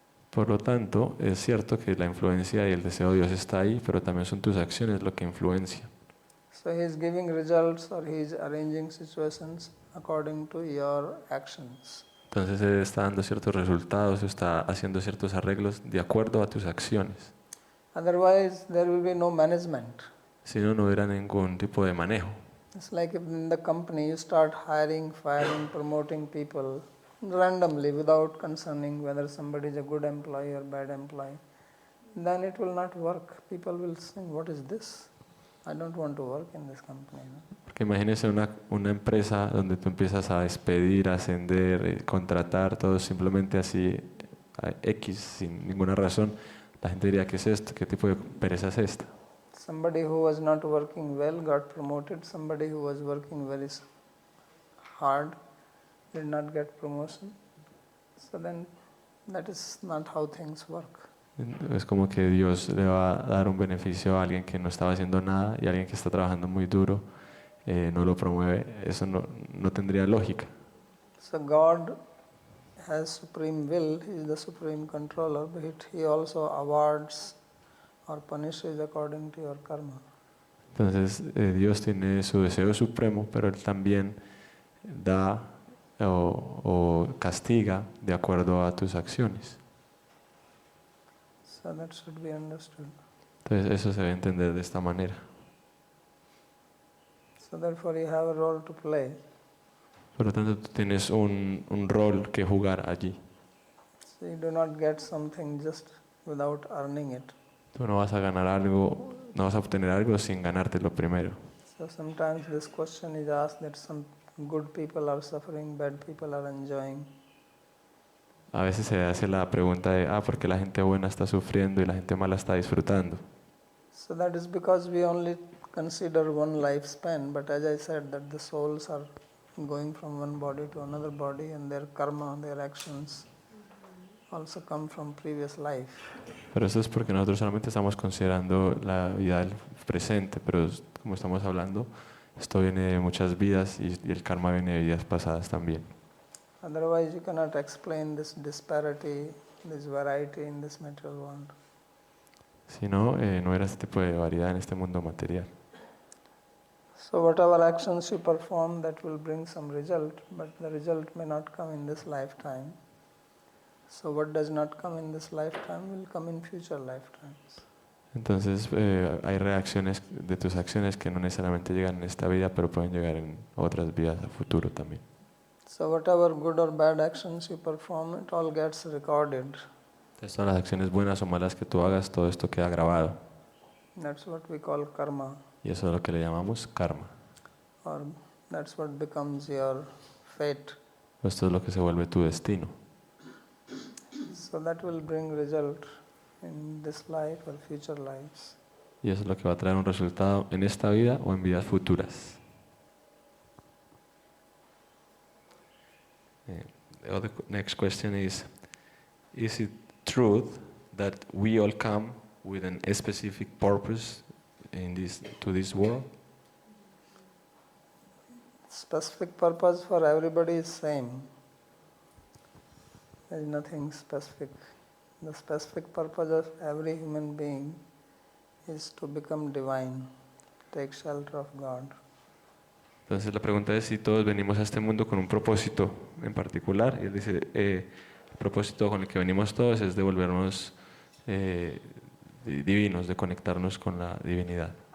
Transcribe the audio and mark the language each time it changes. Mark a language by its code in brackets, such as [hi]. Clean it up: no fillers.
[es] Por lo tanto, es cierto que la influencia y el deseo de Dios está ahí, pero también son tus acciones lo que influencian. [en] So He is giving results or He is arranging situations according to your actions. [es] Entonces Él está dando ciertos resultados, está haciendo ciertos arreglos de acuerdo a tus acciones. [en] Otherwise, there will be no management. [es] Si no, no hubiera ningún tipo de manejo. [en] It's like if in the company you start hiring, firing, promoting people randomly without concerning whether somebody is a good employee or bad employee, then it will not work. People will say, what is this? I don't want to work in this company. No? [es] Porque imagínese una empresa donde tú empiezas a despedir, a ascender, contratar, todo simplemente así, a X, sin ninguna razón. La gente diría, ¿qué es esto? ¿Qué tipo de pereza es esta? [en] Somebody who was not working well got promoted. Somebody who was working very hard did not get promotion. So then that is not how things work. [es] Es como que Dios le va a dar un beneficio a alguien que no estaba haciendo nada y a alguien que está trabajando muy duro no lo promueve. Eso no tendría lógica. [en] So God has supreme will. He is the supreme controller, but He also awards or punishes according to your karma. [es] Entonces Dios tiene su deseo supremo, pero Él también da o castiga de acuerdo a tus acciones. [en] So that should be understood. [es] Entonces eso se debe entender de esta manera. [en] So therefore you have a role to play. [es] Por lo tanto, tú tienes un rol que jugar allí. [en] So you do not get something just without earning it. [es] Tú no vas a ganar algo, no vas a obtener algo sin ganártelo primero. [en] So sometimes this question is asked that some good people are suffering, bad people are enjoying. [es] A veces se hace la pregunta de, ¿por qué la gente buena está sufriendo y la gente mala está disfrutando? [en] So that is because we only consider one lifespan, but as I said that the souls are going from one body to another body and their karma, their actions also come from previous life. [es] Pero eso es porque nosotros solamente estamos considerando la vida del presente, pero como estamos hablando, esto viene de muchas vidas y el karma viene de vidas pasadas también. [en] Otherwise you cannot explain this disparity, this variety in this material world. [es] Si no, no era este tipo de variedad en este mundo material. [en] So whatever actions you perform, that will bring some result, but the result may not come in this lifetime. So what does not come in this lifetime will come in future lifetimes. [es] Entonces hay reacciones de tus acciones que no necesariamente llegan en esta vida, pero pueden llegar en otras vidas a futuro también. [en] So whatever good or bad actions you perform, it all gets recorded. [es] Entonces todas las acciones buenas o malas que tú hagas, todo esto queda grabado. [en] That's what we call karma. [es] Y eso es lo que le llamamos karma. [en] Or that's what becomes your fate. [es] Esto es lo que se vuelve tu destino. [en] So that will bring result in this life or future lives. [es] Y eso es lo que va a traer un resultado en esta vida o en vidas futuras. [en] The other next question is it truth that we all come with a specific purpose to this world? Specific purpose for everybody is same. There is nothing specific. The specific purpose of every human being is to become divine, take shelter of God. [es] Entonces la pregunta es si todos venimos a este mundo con un propósito en particular. Y él dice, el propósito con el que venimos todos es de volvernos divinos, de conectarnos con la divinidad.